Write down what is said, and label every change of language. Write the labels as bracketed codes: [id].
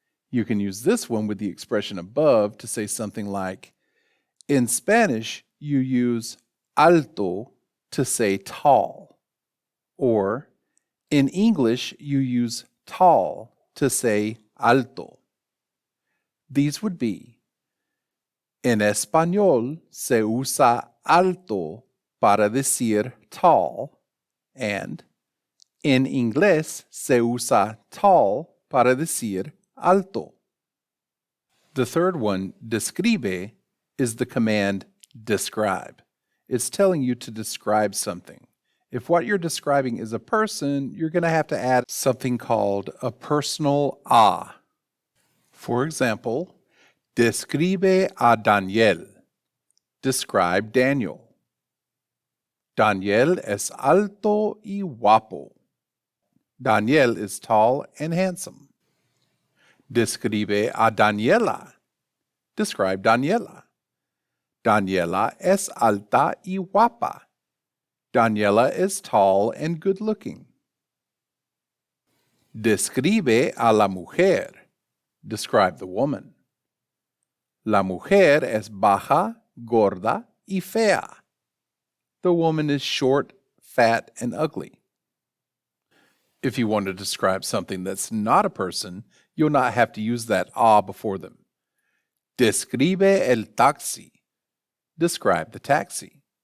[en] You can use this one with the expression above to say something like, in Spanish, you use alto to say tall, or in English, you use tall to say alto. [es] These would be, en español se usa alto para decir tall, and en inglés se usa tall para decir alto. [en] The third one, describe, is the command describe. It's telling you to describe something. If what you're describing is a person, you're going to have to add something called a personal a. For example, describe a Daniel. [es] Describe Daniel. Daniel es alto y guapo. [en] Daniel is tall and handsome. Describe a Daniela. [es] Describe Daniela. Daniela es alta y guapa. [en] Daniela is tall and good-looking. [es] Describe a la mujer. Describe the woman. La mujer es baja, gorda y fea. [en] The woman is short, fat, and ugly. If you want to describe something that's not a person, you'll not have to use that a before them. [es] Describe el taxi. Describe the taxi.